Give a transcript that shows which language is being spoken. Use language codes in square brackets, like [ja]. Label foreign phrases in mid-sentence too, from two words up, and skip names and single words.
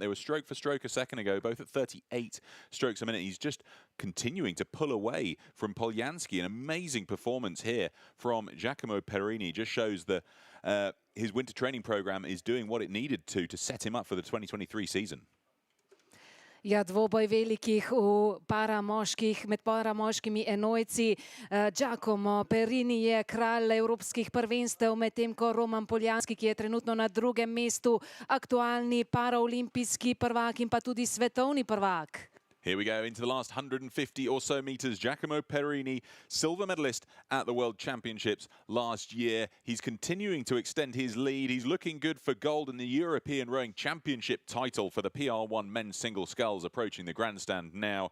[en] They were stroke for stroke a second ago, both at 38 strokes a minute. He's just continuing to pull away from Poljanski. An amazing performance here from Giacomo Perini. Just shows that his winter training program is doing what it needed to set him up for the 2023 season. [sl] Ja, dvoboj velikih med paramoškimi enojci. Giacomo Perini je kralj evropskih prvenstev, medtem ko Roman Poljanski, ki je trenutno na drugem mestu, aktualni paraolimpijski prvak in pa tudi svetovni prvak. [en] Here we go into the last 150 or so meters. Giacomo Perini, silver medalist at the World Championships last year. He's continuing to extend his lead. He's looking good for gold in the European Rowing Championship title for the PR1 Men single sculls approaching the grandstand now.